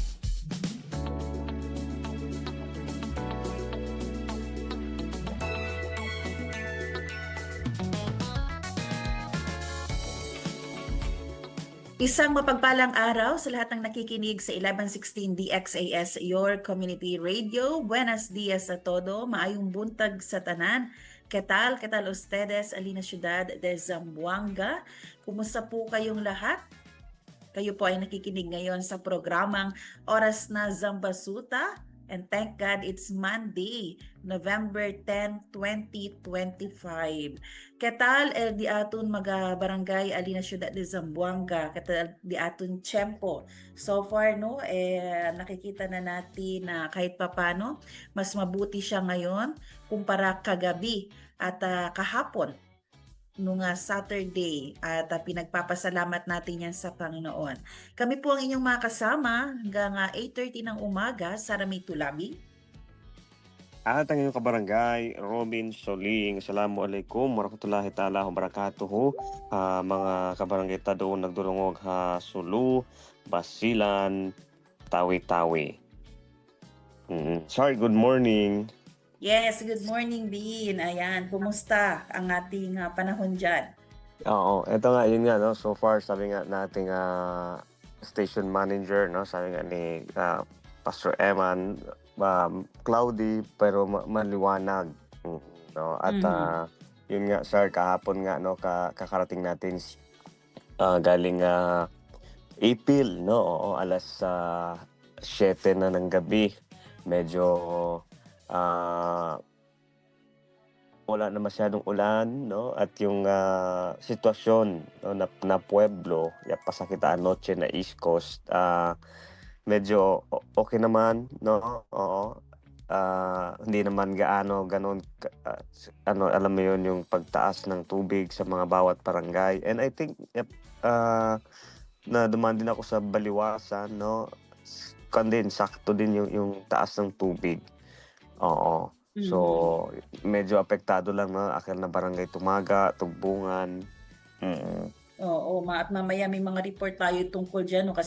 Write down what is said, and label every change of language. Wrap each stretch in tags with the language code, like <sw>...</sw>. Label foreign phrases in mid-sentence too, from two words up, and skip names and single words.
<tl>Isang mapagpalang araw sa lahat ng nakikinig sa 1116 DXAS,</tl> <en>your community radio.</en> <cbk>Buenos dias a todo.</cbk> <ceb>Maayong buntag sa tanan.</ceb> <cbk>¿Qué tal ustedes, Alina Ciudad de Zamboanga?</cbk> <tl>Kumusta po kayong lahat? Kayo po ay nakikinig ngayon sa programang Oras na Zambasuta</tl> <en>And thank God it's Monday, November 10, 2025.</en> <cbk>Ketal el di atun mga barangay alina syudad de Zamboanga, ketal di atun tiyempo.</cbk> <en>So far no,</en> <tl>nakikita na natin na kahit papano, mas mabuti siya ngayon kumpara kagabi at kahapon nung Saturday at pinagpapasalamat natin yan sa Panginoon. Kami po ang inyong mga kasama hanggang 8:30 ng umaga sa Ramay Tulabi. At ang inyong kabarangay, Robin Soling.</tl> <ar>السلام عليكم ورحمة الله تعالى وبركاته.</ar> <tsg>Mga kabarangay ta doon nagdulungog ha Sulu, Basilan, Tawi-Tawi.</tsg> <en>Sorry, good morning. Yes, good morning Dean.</en> <tl>Ayan, kumusta ang ating panahon dyan? Oo, eto nga, yun nga, no? So far, sabi nga nating</tl> <en>station manager,</en> <tl>no? Sabi nga ni Pastor Eman, cloudy pero maliwanag. No? At yun nga, sir, kahapon nga, no? Kakarating natin galing April, no? Oo, alas 7 na ng gabi. Medyo wala na masyadong ulan, no? At yung sitwasyon, no, na</tl> <cbk>pueblo, ya pasakita anoche</cbk> <tl>na East Coast, medyo okay naman, no? Oo. Hindi naman ganon alam mo yun, yung pagtaas ng tubig sa mga bawat barangay.</tl> <en>And I think</en> <tl>na dumaan din ako sa Baliwasan, no? Din sakto din yung taas ng tubig. Oo. So, medyo apektado lang na akil na barangay Tumaga, Tugbungan. Oo, at mamaya may mga report tayo tungkol dyan, no?</tl>